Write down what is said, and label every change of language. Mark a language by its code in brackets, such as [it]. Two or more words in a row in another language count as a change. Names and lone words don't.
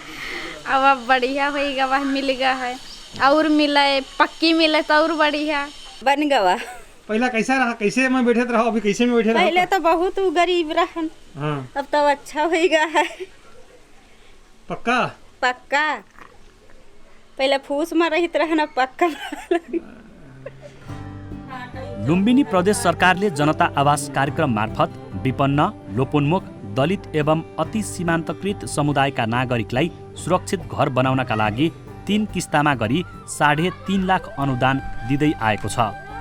[awa] अब बढ़िया हो गया, वह मिल गया है और मिले पक्की मिले तो और बढ़िया बन गया। पहला कैसा रहा, कैसे में बैठे रहा, अभी कैसे में बैठे रहा? पहले तो बहुत गरीब रहा, अब तो अच्छा हो गया है। पक्का पक्का पहले फूस में रहित रहना, पक्का। [ne] लुम्बिनी प्रदेश सरकारले जनता आवास कार्यक्रम मार्फत विपन्न, लोपोन्मुख, दलित एवं अति सीमान्तकृत समुदायका नागरिकलाई सुरक्षित घर बनाउनका लागि 3 किस्तामा गरी 3.5 लाख अनुदान दिँदै आएको छ।